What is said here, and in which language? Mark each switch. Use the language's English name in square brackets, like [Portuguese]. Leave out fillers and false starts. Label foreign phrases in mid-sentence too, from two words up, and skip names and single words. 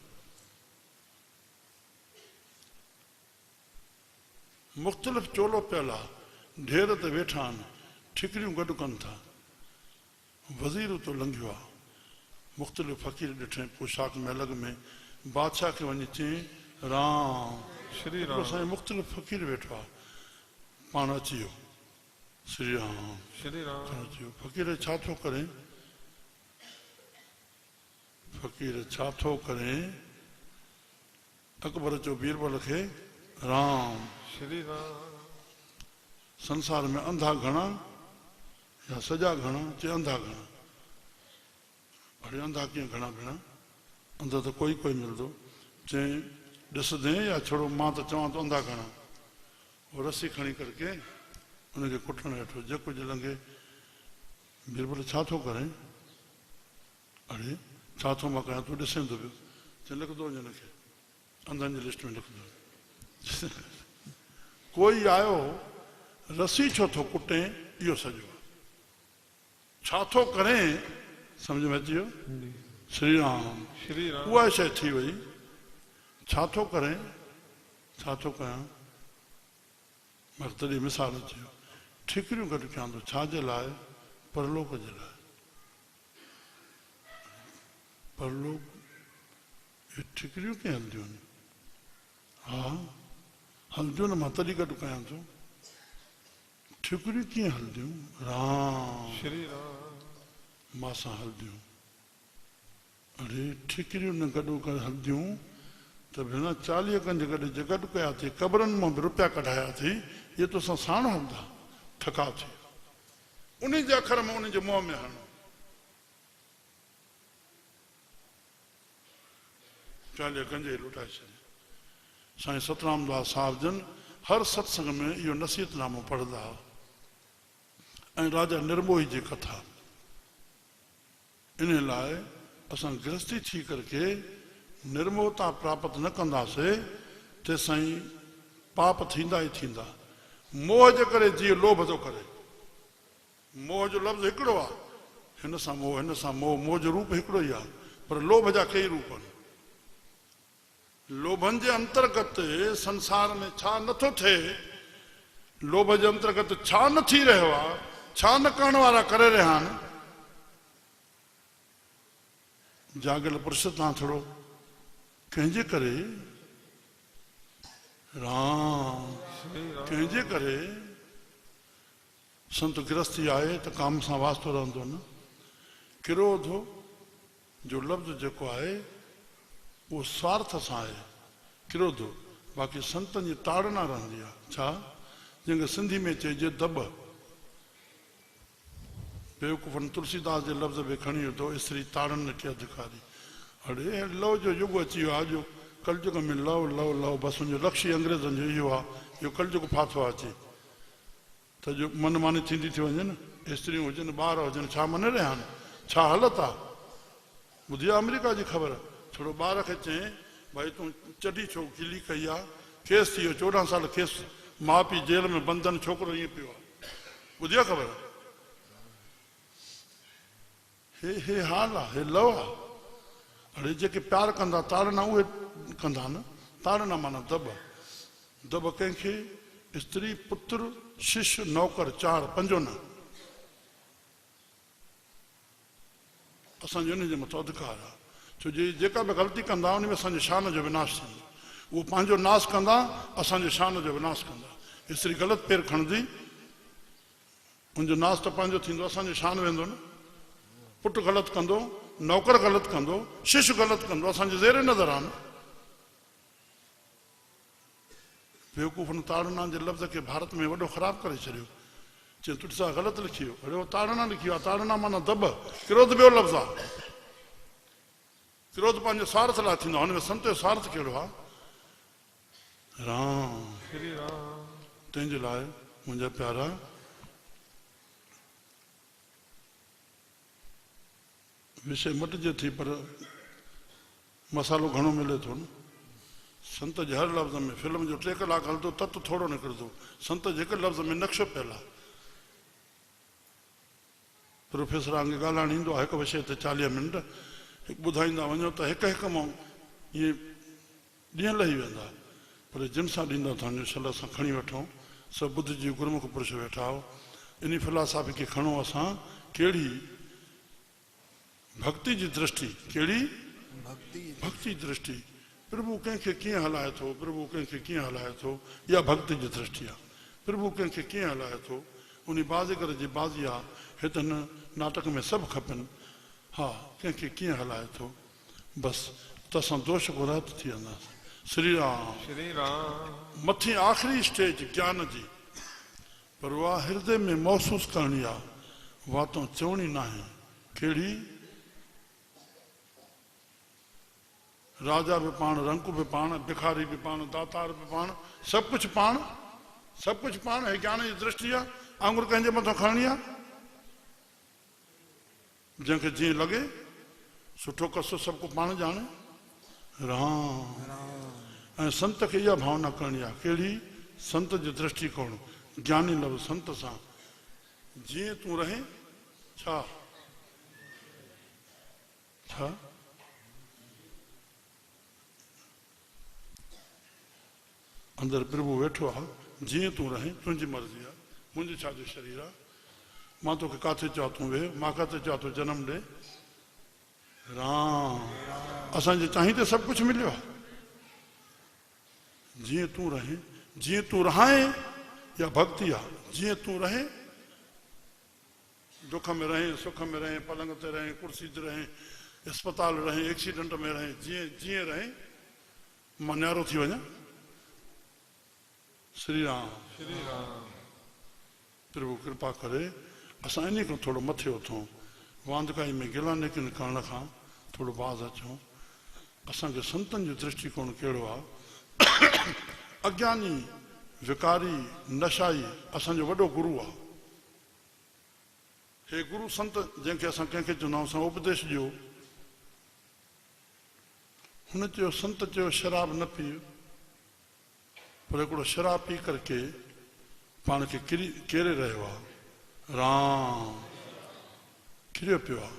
[Sindhi] मुख़्तलिफ़ चोलो पियल आहे, ढेर ते वेठा आहिनि, ठिकरियूं गॾु कनि था। वज़ीर तो लंघियो आहे, मुख़्तलिफ़ फ़क़ीर ॾिठे पोशाक में अलॻि में। बादशाह खे वञी चई राम। श्री राम। असांजो मुख़्तलिफ़ फ़क़ीर वेठो आहे, पाण अची वियो। श्री राम। श्री राम। अची वियो। फ़क़ीर छा थो करे? फ़क़ीर छा थो करे? अकबर चयो बीरबल खे राम। श्री राम। संसार में अंधा घणा या सॼा घणा? चए अंधा घणा। अरे अंधा कीअं घणा भेणा? अंधा त कोई कोई मिलंदो। चई ॾिसंदे या छोड़ो मां त चवां तो अंधा घणा। वो रस्सी खणी करके उनखे कुटण वेठो, जेको जे लंघे बीरबल छा थो करें? अरे छा थो मां कयां, तूं ॾिसें थो पियो? चई लिखंदो वञ हिनखे, अंधनि जी लिस्ट में लिखंदो। कोई आयो, रसी छो थो कुटें, इहो सॼो आहे। छा थो करें, सम्झ में अची वियो? श्री राम, श्री राम उहा शइ थी वई। छा थो करें, छा थो कयां, मां तॾहिं मिसाल अची वियो। ठिकरियूं गॾु कयां थो, छाजे लाइ? परलोक जे लाइ। परलोक, इहे ठिकरियूं कीअं हलंदियूं आहिनि? हा हलंदियूं न, मां तॾहिं गॾु कयां थो। ठिकरियूं कीअं हलंदियूं? राम श्री राम मां सां हलंदियूं। अरे ठिकरियूं न गॾु हलंदियूं त भेण 40 गंज गॾु जे गॾु कयासीं, क़बरनि मां बि रुपया कढायासीं, इहे तोसां साण हलंदा, थका थी। उन जे अखर में उन जे मुंहं में हणो। 40 गंज ई लुटाए छॾे। साईं सतराम दास साहिब जन हर सत्संग में इहो नसीहतनामो पढ़ंदा हुआ। ऐं राजा निर्मोही जी कथा। इन लाइ असां गृहस्थी थी करके निर्मोहता प्राप्त न कंदासीं ते साईं पाप थींदा ई थींदा। मोह जे करे जीअं लोभ थो करे। मोह जो लफ़्ज़ हिकिड़ो आहे, हिन सां मोह, हिन सां मोह, मोह जो रूप हिकिड़ो ई आहे, पर लोभ जा कई रूप आहिनि। लोभनि जे अंतर्गत संसार में छा नथो थिए, लोभ जे अंतर्गत छा न थी रहियो आहे, छा न करण वारा करे रहिया आहिनि। जाॻियल पुरुष तव्हां थोरो कंहिंजे करे, राम कंहिंजे करे संत गृहस्थी आहे त काम सां वास्तो रहंदो न। क्रोध जो लफ़्ज़ जेको आहे उहो स्वार्थ सां आहे, क्रोध। बाक़ी संतनि जी ताड़ना रहंदी आहे। छा? जंहिंखे सिंधी में चइजे दॿ। बेवकूफ़नि तुलसीदास जे लफ़्ज़ बि खणी वरितो, [Hindi] स्त्री ताड़न के अधिकारी। [Sindhi] अड़े लव जो युग अची वियो आहे, जो कलयुग में [English] love love love, [Sindhi] बसि उनजो लक्ष्य ई अंग्रेज़नि जो इहो आहे, इहो कलयुग फाथो आहे अची त जो मनमानी थींदी थी वञे न। स्त्रियूं हुजनि, ॿार हुजनि, छा मने रहिया आहिनि, छा हालत आहे। ॿुधी आहे अमेरिका जी ख़बर? थोरो ॿार खे चई भाई तूं चढी छो गिली कई आहे, केस थी वियो 14 साल केस, माउ पीउ जेल में बंधन, छोकिरो ईअं पियो आहे। ॿुधी आहे ख़बर? हे हाल आहे, हे लव आहे। अड़े जेके प्यार कंदा ताड़ना उहे कंदा न। ताड़ना माना दॿ। दॿ कंहिंखे? स्त्री, पुत्र, शिष्य, नौकर, 4 5 न। असांजो इन जे मथां अधिकार आहे। छो जे जेका बि ग़लती कंदा उन में असांजे शान जो विनाश थींदो। उहो पंहिंजो नाश कंदा, असांजे शान जो विनाश कंदा। स्त्री ग़लति पेर खणंदी, उनजो नाश त पंहिंजो थींदो, असांजो शान वेंदो न। पुटु ग़लति कंदो, नौकर ग़लति कंदो, शिष्य ग़लति कंदो, असांजे ज़ेरे नज़र आहिनि। बेवकूफ़नि ताड़ना जे लफ़्ज़ खे भारत में वॾो ख़राबु करे छॾियो। चई तुझ सां ग़लति लिखी वियो। अड़े उहो ताड़ना लिखी वियो आहे। ताड़ना माना दॿ। क्रोध ॿियो लफ़्ज़ आहे। क्रोध पंहिंजे स्वार्थ लाइ थींदो आहे, हुन में संत जो स्वार्थ कहिड़ो आहे? राम श्री राम तंहिंजे लाइ मुंहिंजा प्यारा, विषय मटिजे थी पर मसालो घणो मिले थो न। संत जे हर लफ़्ज़ में, फिल्म जो 3 कलाक हलंदो तत्व थोरो निकिरंदो, संत जे हिकु लफ़्ज़ में नक्शो पियल आहे। प्रोफेसर आंगे ॻाल्हाइण ईंदो आहे हिकु विषय ते 40 मिंट, हिकु ॿुधाईंदा वञो त हिकु मां ईअं ॾींहं लही वेंदा। पर जिन सां ॾींदा तव्हांजो शल सां खणी वठूं, सभु ॿुध जी गुरमुख पुरुष वेठा हो। इन फिलासफ़ी खे खणो असां। कहिड़ी भक्ति जी दृष्टि, कहिड़ी भक्ति दृष्टि। प्रभु कंहिंखे कीअं हलाए थो, प्रभु कंहिंखे कीअं हलाए थो, इहा भक्ति जी दृष्टि आहे। प्रभु कंहिंखे कीअं हलाए थो, उन बाज़ीगर जी बाज़ी आहे। हिते न नाटक में सभु खपनि। हा, कंहिंखे कीअं हलाए थो, बसि त असां दोष को रहत थी वेंदासीं। श्री राम। श्री राम मथी आख़िरी स्टेज ज्ञान जी, पर उहा हृदय में महसूस करणी आहे, वातों चवणी न आहे। कहिड़ी? राजा बि पाण, रंक बि पाण, भिखारी बि पाण, दातार बि पाण, सभु कुझु पाण, सभु कुझु पाण। हे ज्ञान जी दृष्टि आहे। आंगुर कंहिंजे मथां खणणी आहे? जंहिंखे जीअं लॻे सुठो कसो सबको पाण ॼाणे राम। ऐं संत खे इहा भावना करणी आहे, कहिड़ी? संत जो दृष्टिकोण, ज्ञानी लव संत सां जीअं तूं रहे छा छा अंदरि प्रभु वेठो आहे, जीअं तूं रहे तुंहिंजी मर्ज़ी आहे, मुंहिंजी छाजो शरीर आहे, मां तोखे किथे चवां तूं वेह, मां किथे चवां तूं जनम ॾे राम। असांजे चाही ते सभु कुझु मिलियो आहे। जीअं तूं रहे, जीअं तूं रहाए या भक्ति आहे, जीअं तूं रहे, दुख में रहे, सुख में रहे, पलंग ते रहे, कुर्सी ते रहे, अस्पताल रहे, एक्सीडेंट में रहे, जीअं जीअं रहे, मां न्यारो थी वञा। श्री राम। प्रभु कृपा करे असां इन खां थोरो मथे उथूं, वांदकाई में गिला निकिन करण खां थोरो बाज़ अचूं। असांखे संतनि जो दृष्टिकोण कहिड़ो आहे? अज्ञानी, विकारी, नशाई असांजो वॾो गुरु आहे। हे गुरु संत जंहिंखे असां कंहिंखे चवंदा आहियूं, असां उपदेश ॾियो, हुन चयो, संत चयो शराब न पीउ, पर हिकिड़ो शराब पी करके पाण खे केरे रहियो आहे राम, किरियो पियो आहे।